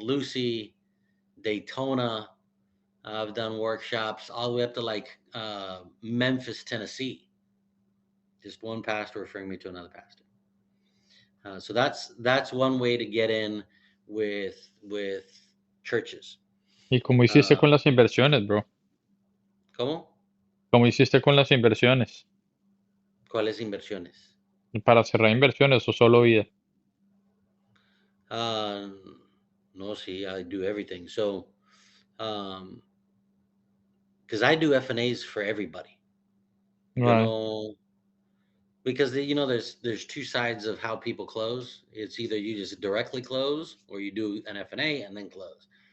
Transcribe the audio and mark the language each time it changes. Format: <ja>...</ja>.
<en>Lucie, Daytona. I've done workshops all the way up to like Memphis, Tennessee. Just one pastor referring me to another pastor. So that's one way to get in with churches.</en> <es>¿Y cómo hiciste Uh, con las inversiones, bro? ¿Cómo? ¿Cómo hiciste con las inversiones? ¿Cuáles inversiones? ¿Para cerrar inversiones o solo vida?</es> <en>Uh, no, see, I do everything. So, um, because I do F&As for everybody. You Right, know, because there's two sides of how people close. It's either you just directly close or you do an F&A and then close.</en>